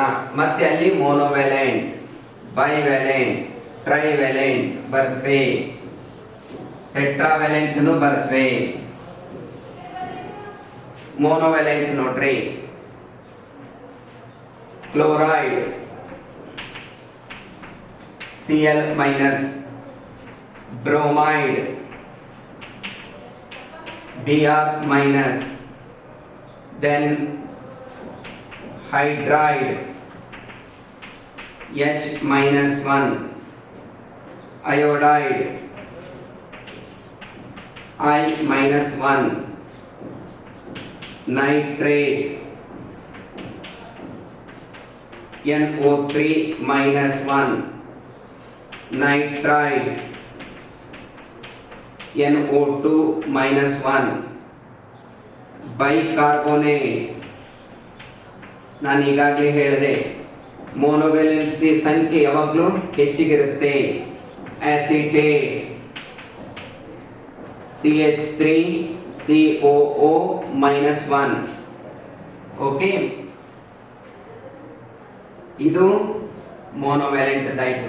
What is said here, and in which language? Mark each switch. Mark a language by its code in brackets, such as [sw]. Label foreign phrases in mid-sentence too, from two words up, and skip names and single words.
[kn] ಮತ್ತೆ ಅಲ್ಲಿ [en] monovalent, bivalent, trivalent [kn] ಬರ್ತವೆ, ಟೆಟ್ರಾವ್ಯಾಲೆಂಟ್ ಬರ್ತವೆ. [en] ಮೋನೋವ್ಯಾಲೆಂಟ್ ನೋಡ್ರಿ, ಕ್ಲೋರೈಡ್ Cl minus, bromide Br minus, then hydride H minus 1, iodide I minus 1, nitrate NO3 minus 1, nitride NO2 minus 1, bicarbonate. [kn] ನಾನು ಈಗಾಗಲೇ ಹೇಳಿದೆ ಮೋನೋವ್ಯಾಲೆನ್ಸಿ ಸಂಖ್ಯೆ ಯಾವಾಗಲೂ ಹೆಚ್ಚಿಗಿರುತ್ತೆ. [en] ಅಸಿಟೇಟ್ CH3COO minus 1. [kn] ಓಕೆ, ಇದು ಮೋನೋವ್ಯಾಲೆಂಟ್ ಆಯ್ತು.